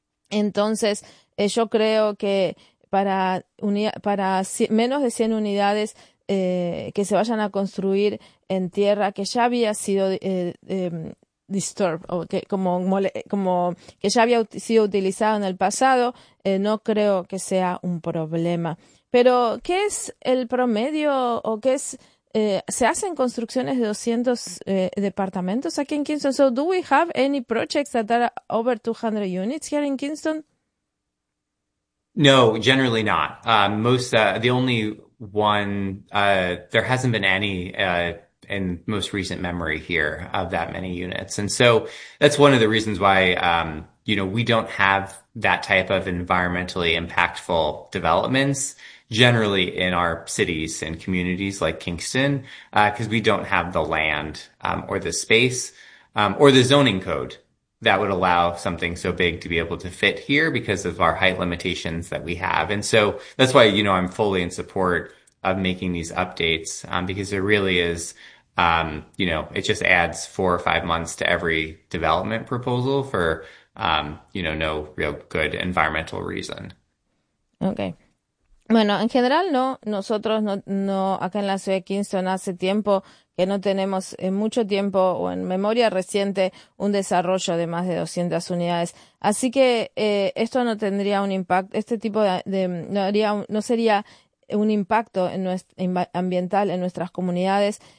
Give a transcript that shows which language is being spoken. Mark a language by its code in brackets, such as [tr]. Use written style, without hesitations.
[es] Entonces, yo creo que para menos de 100 unidades que se vayan a construir en tierra que ya había sido [en] disturbed [es] o que como que ya había sido utilizado en el pasado, no creo que sea un problema. Pero, ¿qué es el promedio o qué es se hacen construcciones de 200 departamentos aquí en Kingston? [en] So, do we have any projects that are over 200 units here in Kingston? No, generally not. The only one, there hasn't been any in most recent memory here of that many units. And so that's one of the reasons why, we don't have that type of environmentally impactful developments generally in our cities and communities like Kingston, because we don't have the land or the space or the zoning code that would allow something so big to be able to fit here because of our height limitations that we have. And so that's why, I'm fully in support of making these updates, because it really is, it just adds 4 or 5 months to every development proposal for, no real good environmental reason. Okay. [es] Bueno, en general no, nosotros no, acá en la ciudad de Kingston hace tiempo que no tenemos en mucho tiempo o en memoria reciente un desarrollo de más de 200 unidades. Así que esto no tendría un impacto, este tipo no haría, no sería un impacto en ambiental en nuestras comunidades.